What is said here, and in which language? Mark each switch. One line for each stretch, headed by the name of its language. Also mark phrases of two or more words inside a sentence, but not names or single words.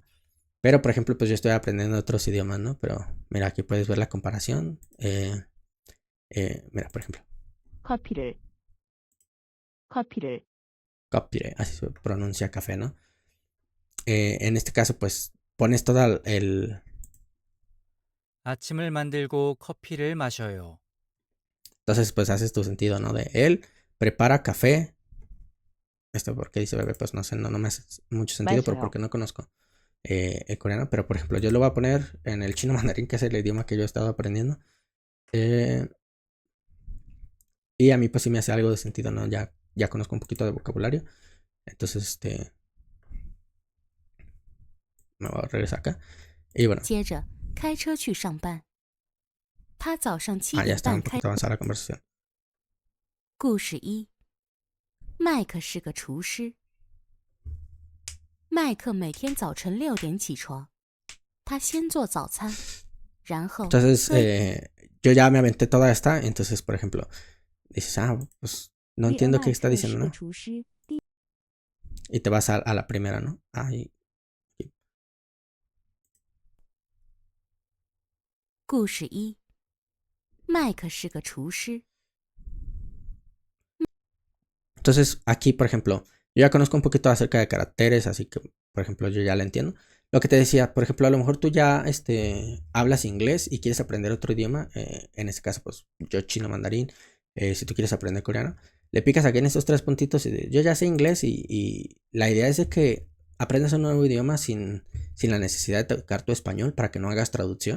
Spanish: Pero por ejemplo, pues yo estoy aprendiendo otros idiomas, ¿no? Pero mira, aquí puedes ver la comparación. Mira, por ejemplo,
Korean: 커피를
Spanish: copy, así se pronuncia café, ¿no? En este caso, pues pones toda el...
Korean: 아침을 만들고 커피를 마셔요.
Spanish: Entonces, pues haces tu sentido, ¿no? De él prepara café. Esto porque dice bebé, pues no sé, no me hace mucho sentido, pero
Korean: 맞아요.
Spanish: porque no conozco el coreano. Pero por ejemplo, yo lo voy a poner en el chino mandarín, que es el idioma que yo he estado aprendiendo. Y a mí pues sí me hace algo de sentido, ¿no? Ya conozco un poquito de vocabulario. Entonces, me voy a regresar acá. Y bueno,
Chinese: 接着开车去上班。他早上7
Spanish: ya
Chinese: 点
Spanish: está un
Chinese: 半开。
Spanish: poquito avanzada la conversación.
Chinese: 故事一：麦克是个厨师。麦克每天早晨6点起床，他先做早餐，然后
Spanish: Entonces, yo ya me aventé toda esta. Entonces, por ejemplo, dices, pues no entiendo qué está diciendo, ¿no? Y te vas a la primera, ¿no? Ahí.
Chinese: 故事一：麦克是个厨师。
Spanish: Entonces, aquí, por ejemplo, yo ya conozco un poquito acerca de caracteres, así que, por ejemplo, yo ya la entiendo. Lo que te decía, por ejemplo, a lo mejor tú ya hablas inglés y quieres aprender otro idioma. En este caso, pues yo chino mandarín. Si tú quieres aprender coreano, le picas aquí en estos tres puntitos y yo ya sé inglés y la idea es de que aprendas un nuevo idioma sin la necesidad de tocar tu español para que no hagas traducción.